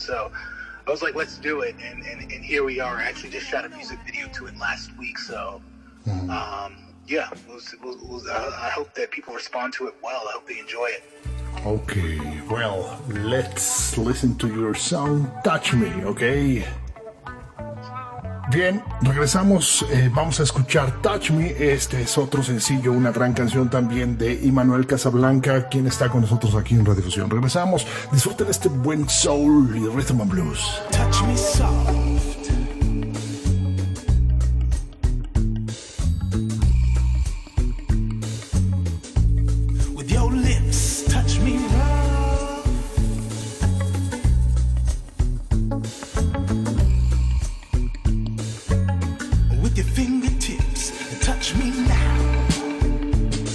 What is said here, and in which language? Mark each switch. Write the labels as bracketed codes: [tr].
[en] So I was like, let's do it. And here we are. I actually just shot a music video to it last week. So I hope that people respond to it well. I hope they enjoy it. Okay, well, let's listen to your song, "Touch Me", okay? [es] Bien, regresamos, vamos a escuchar "Touch Me". Este es otro sencillo, una gran canción también de Emanuel Casablanca, quien está con nosotros aquí en Radio Fusión. Regresamos, disfruten este buen soul y rhythm and blues. [en] Touch me soft, with your lips, touch me rough, with your fingertips, touch me now.